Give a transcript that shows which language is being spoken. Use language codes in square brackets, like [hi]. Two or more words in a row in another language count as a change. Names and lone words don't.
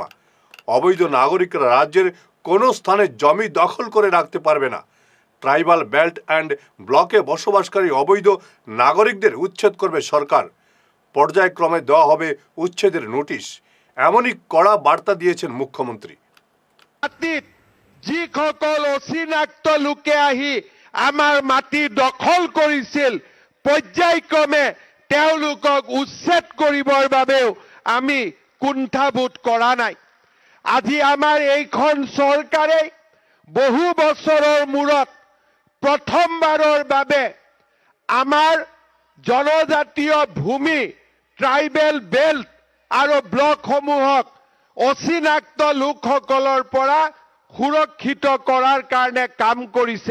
[bn] অবৈধ নাগরিকরা রাজ্যের কোনো স্থানে জমি দখল করে রাখতে পারবে না। [en] tribal belt and blockে [bn] বসবাসকারী অবৈধ নাগরিকদের উচ্ছেদ করবে সরকার। পর্যায়ক্রমে দেওয়া হবে উচ্ছেদের নোটিশ। এমনই কড়া বার্তা দিয়েছেন মুখ্যমন্ত্রী। [as] যিসকল অচিনাক্ত লোকে আহি আমাৰ মাটি দখল কৰিছিল, পৰ্যায়ক্ৰমে তেওঁলোকক উচ্ছেদ কৰিবৰ বাবেও আমি কুণ্ঠাবোধ কৰা নাই। আজি আমাৰ এইখন চৰকাৰে বহু বছৰৰ মূৰত প্ৰথমবাৰৰ বাবে আমাৰ জনজাতীয় ভূমি, [en] tribal belt [as] আৰু ব্লকসমূহক অচিনাক্ত লোকসকলৰ পৰা সুৰক্ষিত কৰাৰ কাৰণে কাম কৰিছে।